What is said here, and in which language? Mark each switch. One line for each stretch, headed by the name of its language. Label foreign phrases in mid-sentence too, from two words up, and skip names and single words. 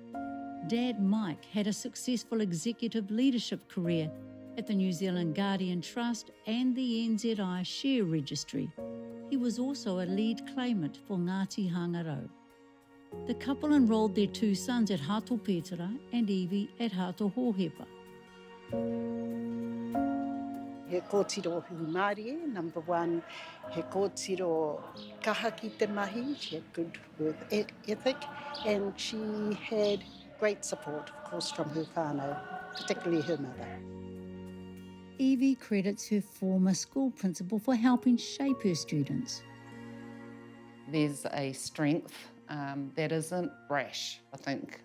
English: Dad, Mike, had a successful executive leadership career at the New Zealand Guardian Trust and the NZI Share Registry. He was also a lead claimant for Ngāti Hangarau. The couple enrolled their two sons at Hato Pētara and Evie at Hato Hōhepa.
Māori: He kōtiro humarie,
English: number one.
Māori: He kōtiro kaha ki te mahi.
English: She had good work ethic, and she had great support, of course, from her whānau, particularly her mother. Evie credits her former school principal for helping shape her students. There's a strength that isn't brash, I think.